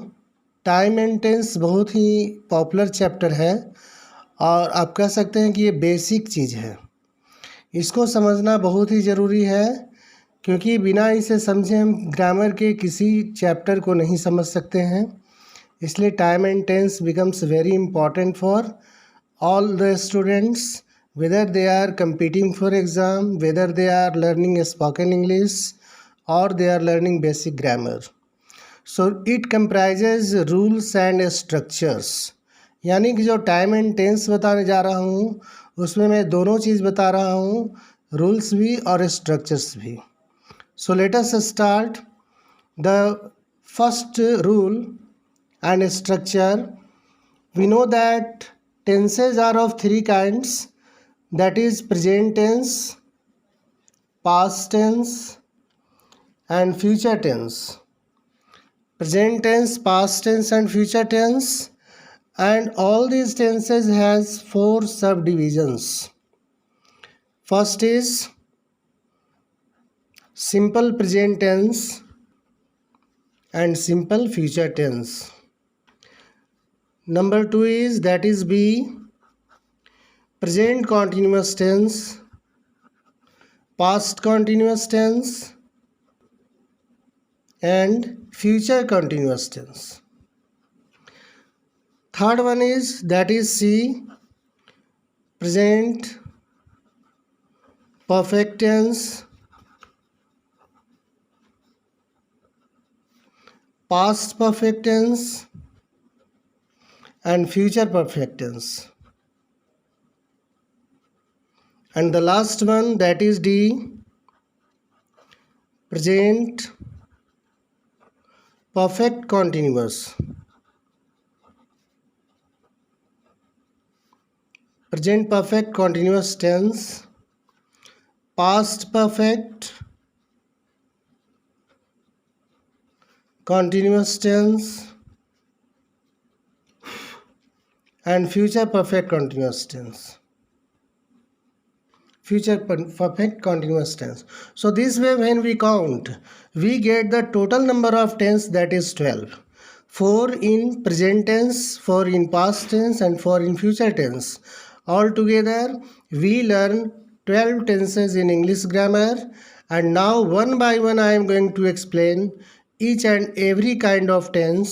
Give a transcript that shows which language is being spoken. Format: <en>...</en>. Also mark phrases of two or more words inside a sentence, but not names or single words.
<en>time and tense</en> <hi>बहुत ही पॉपुलर चैप्टर है और आप कह सकते हैं कि ये बेसिक चीज़ है। इसको समझना बहुत ही ज़रूरी है क्योंकि बिना इसे समझे हम ग्रामर के किसी चैप्टर को नहीं समझ सकते हैं।</hi> <en>इसलिए time and tense becomes very important for all the students, whether they are competing for exam, whether they are learning spoken English or they are learning basic grammar. So it comprises rules and structures.</en> <hi>यानी कि जो</hi> <en>time and tense</en> <hi>बताने जा रहा हूँ उसमें मैं दोनों चीज़ बता रहा हूँ, रूल्स भी और स्ट्रक्चर्स भी।</hi> <en>so let us start the first rule and structure. We know that tenses are of three kinds, that is present tense, past tense and future tense. Present tense, past tense and future tense, and all these tenses has four subdivisions. First is simple present tense and simple future tense. Number 2 is, that is B, present continuous tense, past continuous tense and future continuous tense. Third one is, that is C, present perfect tense, past perfect tense and future perfect tense. And the last one, that is D, present perfect continuous. Present perfect continuous tense, past perfect continuous tense and future perfect continuous tense. Future perfect continuous tense. So this way when we count, we get the total number of tense, that is 12. 4 in present tense, 4 in past tense and 4 in future tense. Altogether we learn 12 tenses in English grammar, and now one by one I am going to explain each and every kind of tense.</en>